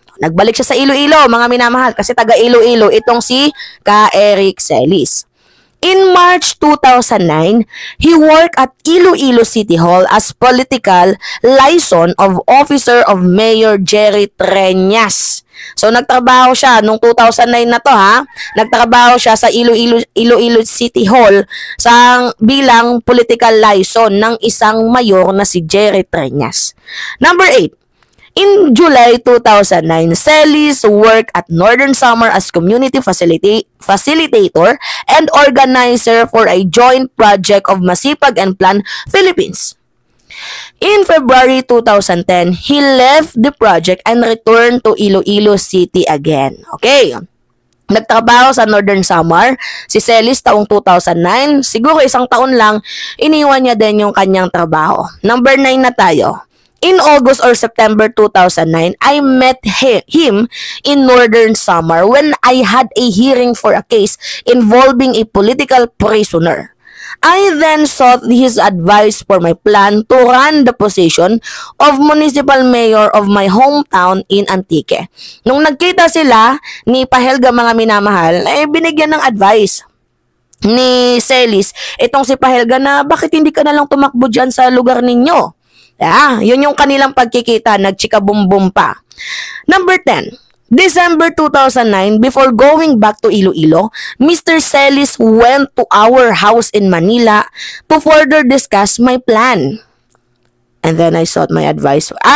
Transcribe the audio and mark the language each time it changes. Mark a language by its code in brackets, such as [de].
[tl] Nagbalik siya sa Iloilo, mga minamahal, kasi taga Iloilo itong si Eric Celis. [en] In March 2009, he worked at Iloilo City Hall as political liaison of officer of Mayor Jerry Treñas. [tl] So, nagtrabaho siya nung 2009 na to, ha? Nagtrabaho siya sa Iloilo City Hall bilang political liaison ng isang mayor na si Jerry Treñas. [en] Number 8. In July 2009, Celis worked at Northern Summer as community facilitator and organizer for a joint project of Masipag and Plan Philippines. In February 2010, he left the project and returned to Iloilo City again. [tl] Okay. Nagtrabaho sa Northern Summer si Celis taong 2009. Siguro isang taon lang, iniwan niya din yung kanyang trabaho. Number 9 na tayo. [en] In August or September 2009, I met him in Northern Summer when I had a hearing for a case involving a political prisoner. I then sought his advice for my plan to run the position of municipal mayor of my hometown in Antique. [tl] Nung nagkita sila ni Pahelga, mga minamahal, binigyan ng advice ni Celis itong si Pahelga na bakit hindi ka na lang tumakbo dyan sa lugar ninyo. Yun yung kanilang pagkikita, nagchika-bum-bum pa. [en] Number 10. December 2009, before going back to Iloilo, Mr. Celis went to our house in Manila to further discuss my plan. And then I sought my advice.